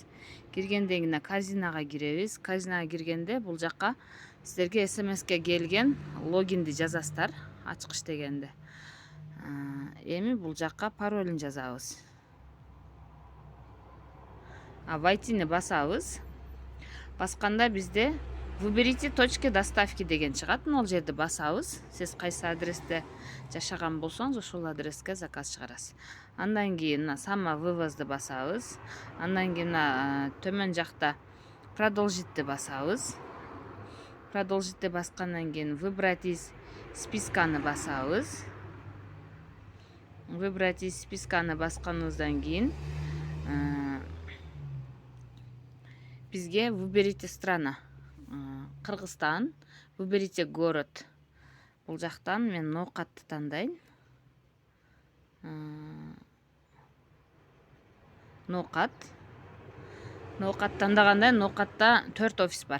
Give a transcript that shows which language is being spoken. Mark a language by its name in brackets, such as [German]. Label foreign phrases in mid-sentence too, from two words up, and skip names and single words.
[Kyrgyz] Киргенден кийин корзинага киребиз. Корзинага киргенде бул жакка сиздерге смске келген логинди жазасыздар ачкыч дегенде. Эми бул жакка паролун жазабыз. Вайтини басабыз. Басканда бизде [Russian] выберите точки доставки [Kyrgyz] деген чыгат. Ол жерди басабыз. Сиз кайсы адресте жашаган болсоңуз ошол адреске заказ чыгарасыз. Андан кийин самовывозду басабыз. Андан кийин төмөн жакта продолжитти басабыз. Продолжитти баскандан кийин [Russian] выбрать из списканы [Kyrgyz] басабыз. [Russian] Выбрать из списканы [Kyrgyz] басканыбыздан кийин бизге [Russian] выберите страна. Кыргызстан, выберите город. [Kyrgyz] Бул жактан мен ноокатты тандайм. Ноокат тандаганда ноокатта 4 офис бар.